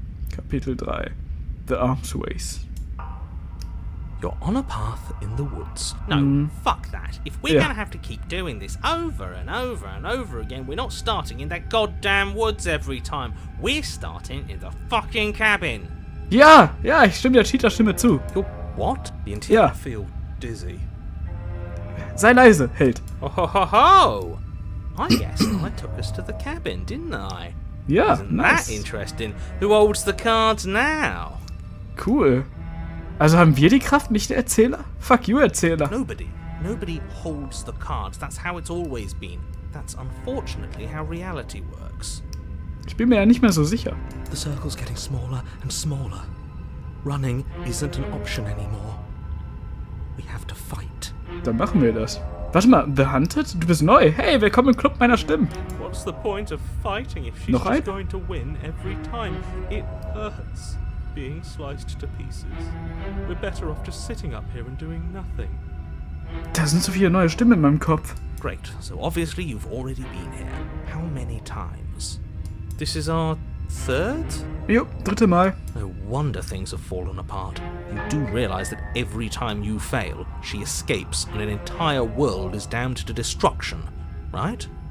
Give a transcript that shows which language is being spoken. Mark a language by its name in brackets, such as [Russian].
[English] Kapitel 3. The Arms Race. You're on a path in the woods. No, Fuck that. If we're gonna have to keep doing this over and over and over again, we're not starting in that goddamn woods every time. We're starting in the fucking cabin. [German] Ja, ich stimme der Cheater-Stimme zu. [English] You're what? The interior Yeah. feel dizzy. [German] Sei leise, Held. Ho ho ho ho! [English] I guess I took us to the cabin, didn't I? [German] Ja, [English] Isn't [German] nice. [English] that interesting? Who holds the cards now? Cool. [German] Also haben wir die Kraft, nicht der Erzähler? [English] Fuck you, Erzähler. Nobody holds the cards. That's how it's always been. That's unfortunately how reality works. [German] Ich bin mir ja nicht mehr so sicher. [English] The circle's getting smaller and smaller. Running isn't an option anymore. We have to fight. [German] Dann machen wir das. Warte mal, The Hunted? Du bist neu. Hey, willkommen im Club meiner Stimmen. [English] What's the point of fighting if she's [German] Noch ein? [English] just going to win every time? It hurts being sliced to pieces. We're better off just sitting up here and doing nothing. [German] Da sind so viele neue Stimmen in meinem Kopf. [English] Great, so obviously you've already been here. How many times? This is our third? [German] Jo, 3. Mal. [English] No wonder things have fallen apart. You do realize that every time you fail, she escapes and an entire world is damned to destruction, right?